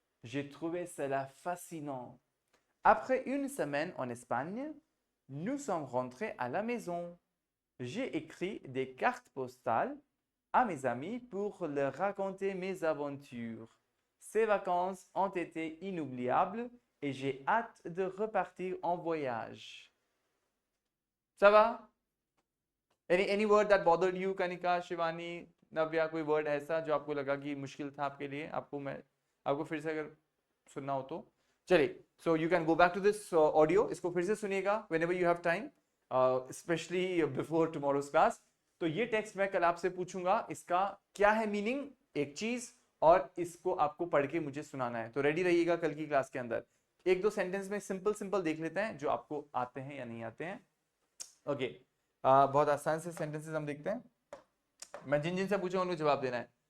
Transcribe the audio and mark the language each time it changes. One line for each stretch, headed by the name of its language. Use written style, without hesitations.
French: J'ai trouvé cela fascinant. Après une semaine en Espagne, nous sommes rentrés à la maison. J'ai écrit des cartes postales à mes amis pour leur raconter mes aventures. Ces vacances ont été inoubliables et j'ai hâte de repartir en voyage. Ça va?
English: Any word that bothered you,
Hindi: Kanika, Shivani, Navya, कोई word ऐसा जो आपको लगा कि मुश्किल था आपके लिए? आपको फिर से अगर सुनना हो तो चलिए.
English: So you can go back to this audio.
Hindi: इसको फिर से सुनिएगा
English: whenever you have time, especially before tomorrow's class.
Hindi: तो ये टेक्स्ट मैं कल आपसे पूछूंगा, इसका क्या है मीनिंग, एक चीज, और इसको आपको पढ़ के मुझे सुनाना है. तो रेडी रहिएगा कल की क्लास के अंदर. एक दो सेंटेंस में सिंपल देख लेते हैं जो आपको आते हैं या नहीं आते हैं. ओके, बहुत आसान से सेंटेंसेस हम देखते हैं. मैं जिन से पूछूंगा उनको जवाब देना है.